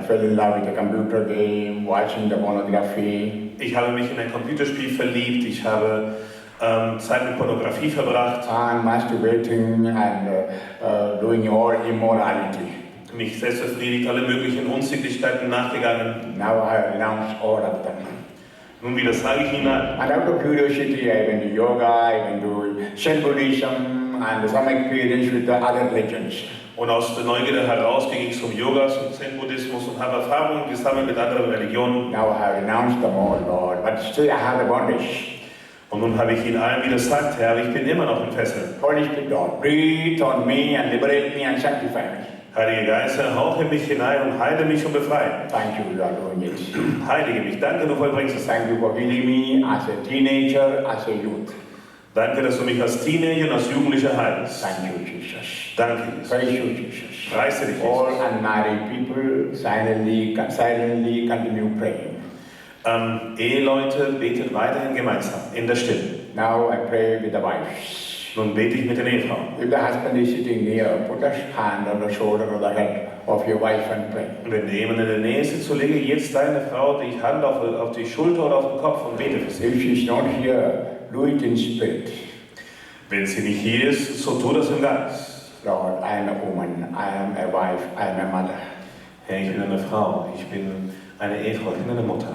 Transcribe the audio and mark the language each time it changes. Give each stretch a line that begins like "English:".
English: I fell in love with the computer game, watching the pornography.
German: Ich habe mich in ein Computerspiel verliebt, ich habe Zeit mit Pornografie verbracht,
English: And masturbating and doing all immorality.
German: mich selbst befriedigt, alle möglichen Unsittlichkeiten nachgegangen.
English: Now I renounce all of them.
German: Nun, wie das sage ich Ihnen an.
English: And out of curiosity, I went to yoga, I went to Zen Buddhism, and some experience with the other religions.
German: Und aus der Neugierde heraus ging ich zum Yoga, zum Zen-Buddhismus und habe Erfahrungen gesammelt mit anderen Religionen.
English: Now I have renounced them all, Lord, but still I have the bondage.
German: Und nun habe ich ihnen allen widersagt, Herr, ich bin immer noch in Fesseln.
English: Holy Spirit, Lord, breathe on me and liberate me and sanctify me.
German: Heilige Geist, hauche mich hinein und heile mich und befreie.
English: Thank you, Lord, doing it.
German: Heilige mich, danke, du vollbringst es.
English: Thank you for healing me as a teenager, as a youth.
German: Danke, dass du mich als Teenager und als Jugendlicher heilst.
English: Thank you, Jesus.
German: Danke, Jesus.
English: Praise you, Jesus.
German: Preise dich,
English: All
German: Jesus.
English: unmarried people silently continue praying.
German: Eheleute, betet weiterhin gemeinsam, in der Stille.
English: Now I pray with the wives.
German: Nun bete ich mit den Ehefrauen.
English: If the husband is sitting near, put a hand on the shoulder or the head of your wife and pray.
German: Und wenn jemand in der Nähe sitzt, so lege jetzt deine Frau die Hand auf die Schulter oder auf den Kopf und bete für sie.
English: If she is not here, do it in spirit.
German: Wenn sie nicht hier ist, so tu das im Geist.
English: Lord, I am a woman, I am a wife, I am a mother.
German: Herr, ich bin eine Frau, ich bin eine Ehefrau, ich bin eine Mutter.